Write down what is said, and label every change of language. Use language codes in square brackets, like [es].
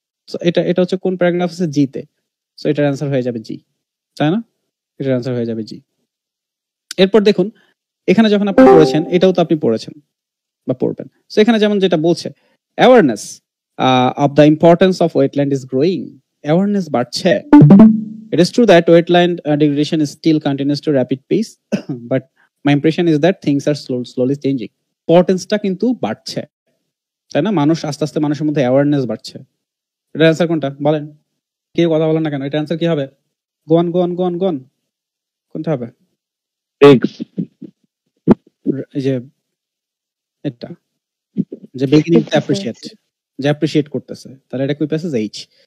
[bn] So এটা হচ্ছে কোন প্যারাগ্রাফ আছে, জিতে। সো এটার অ্যান্সার হয়ে যাবে জি, তাই না? এটার অ্যান্সার হয়ে যাবে জি। এরপর দেখুন, এখানে যখন আপনি পড়েছেন, এটাও তো আপনি পড়েছেন বা পড়বেন। সো এখানে যেমন যেটা বলছে, [en] Awareness of the importance of wetland is growing. [bn] Awareness বাড়ছে। [en] It is true that wetland degradation is still continues to rapid pace, but my impression is that things are slowly changing. [bn] Importance-টা কিন্তু বাড়ছে, তাই না? মানুষ আস্তে আস্তে, মানুষের মধ্যে অ্যাওয়ারনেস বাড়ছে। এটার অ্যান্সার কোনটা বলেন? কেউ কথা বলেন না কেন? এটার অ্যান্সার কি হবে? গোন কোনটা হবে? এই যে এটা, যে beginning to appreciate, যে অ্যাপ্রিশিয়েট করতেছে, তাহলে এটা কই প্যাসেজ? এইচ।